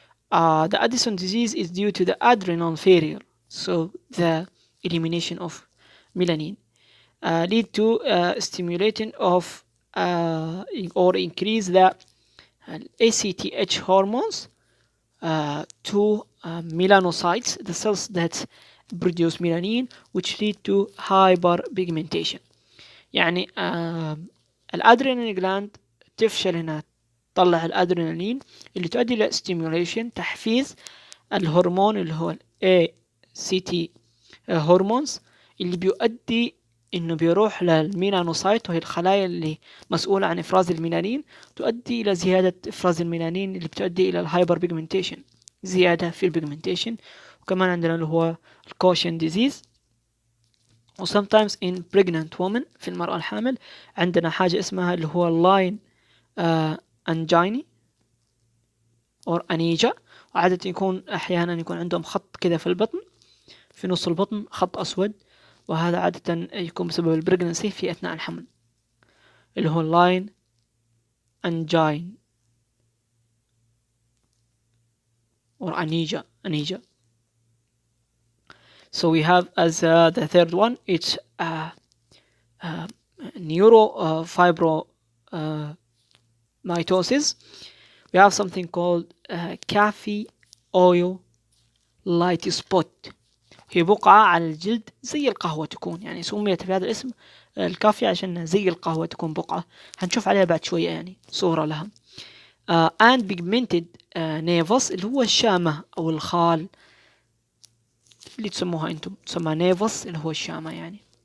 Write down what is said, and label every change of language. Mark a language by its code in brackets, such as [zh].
[en] The Addison disease is due to the adrenal failure, so the elimination of melanin lead to stimulating of or increase the ACTH hormones to melanocytes, the cells that produce melanin, which lead to hyperpigmentation. يعني [ar] الادرينالين جلاند تفشل انها تطلع الادرينالين اللي تؤدي الى stimulation تحفيز الهرمون اللي هو ال ACT هرمونز اللي بيؤدي انه بيروح للميلانوسايت وهي الخلايا اللي مسؤولة عن افراز الميلانين، تؤدي الى زيادة افراز الميلانين اللي بتؤدي الى الهايبر بيجمنتيشن، زيادة في البيجمنتيشن. وكمان عندنا اللي هو الكوشن ديزيز. و [en] sometimes in pregnant women [ar] في المرأة الحامل عندنا حاجة اسمها اللي هو لاين انجيني or انيجا، وعادة يكون احيانا يكون عندهم خط كده في البطن، في نص البطن خط اسود، وهذا عادة يكون بسبب البريجنسي في اثناء الحمل اللي هو لاين انجين or انيجا. [en] So we have as the third one, it's neurofibromatosis. We have something called cafe oil light spot. [ar] هي بقعة على الجلد زي القهوة تكون، يعني سميت بهذا الاسم الكافي عشان زي القهوة تكون بقعة، هنشوف عليها بعد شوية يعني صورة لها. [en] and pigmented nevus [ar] اللي هو الشامة أو الخال اللي تسموها انتم، تسمى نيفوس اللي هو الشامة يعني.